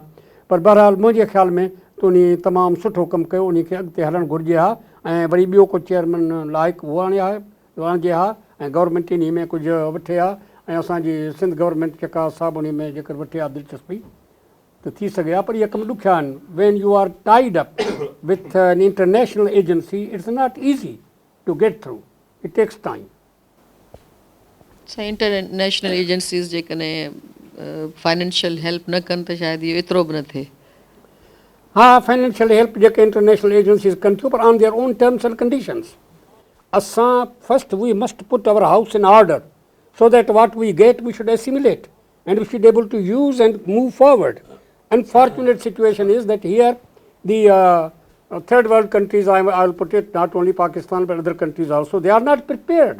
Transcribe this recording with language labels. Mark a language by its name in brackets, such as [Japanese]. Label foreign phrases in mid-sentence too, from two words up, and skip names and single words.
[Sindhi] पर बहरहाल मुंहिंजे ख़्याल में त उन तमामु सुठो कमु कयो, उन खे अॻिते हलणु घुरिजे हा। ऐं वरी ॿियो को चेयरमैन लाइक़ु वणिजे हा ऐं गवर्नमेंट इन में कुझु वठे हा। ऐं असांजी सिंध गवर्नमेंट जेका साहिब उन में जेकर वठे हा दिलचस्पी त थी सघे हा। पर इहे कम ॾुखिया आहिनि। [English] When you are tied up with an international agency, it's not easy to get through, it takes time. international agencies [Sindhi] जेकॾहिं [English] financial help [Sindhi] न कनि त शायदि इहो एतिरो बि न थिए। हाँ, [English] financial help [Sindhi] जेके [English] international agencies [Sindhi] कनि थियूं, पर [English] on their own terms and conditions. असां first we must put our house in order so that what we get we should assimilate and we should be able to use and move forward. Unfortunate situation is that here the third world countries, I will put it, not only Pakistan but other countries also, they are not prepared.